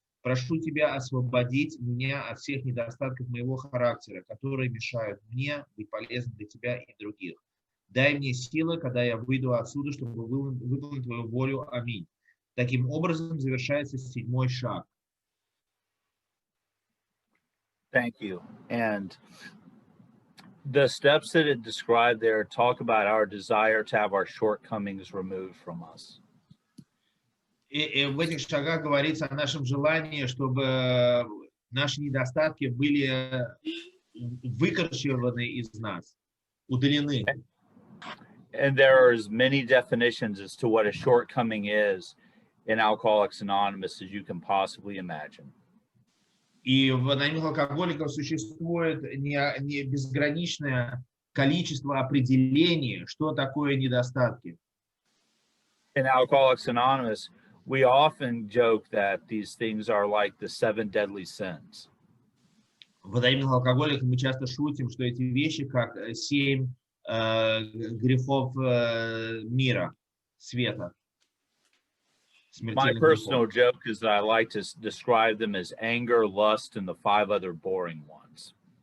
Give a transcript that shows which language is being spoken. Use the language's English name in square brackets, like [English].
[Russian] Прошу тебя освободить меня от всех недостатков моего характера, которые мешают мне быть полезным для тебя и других. Дай мне силы, когда я выйду отсюда, чтобы выполнить твою волю. Аминь. Таким образом завершается 7-й шаг. [English] Thank you. And the steps that it described there talk about our desire to have our shortcomings removed from us. [Russian] И в этих шагах говорится о нашем желании, чтобы наши недостатки были выкорчеваны из нас, удалены. [English] And there are as many definitions as to what a shortcoming is in Alcoholics Anonymous as you can possibly imagine. [Russian] И в анонимных алкоголиках существует не безграничное количество определений, что такое недостатки. [English] In Alcoholics Anonymous, we often joke that these things are like the 7 deadly sins. [Russian] В анонимных алкоголиках мы часто шутим, что эти вещи как 7 грехов мира, света. [English] My personal joke is that I like to describe them as anger, lust, and the 5 other boring ones.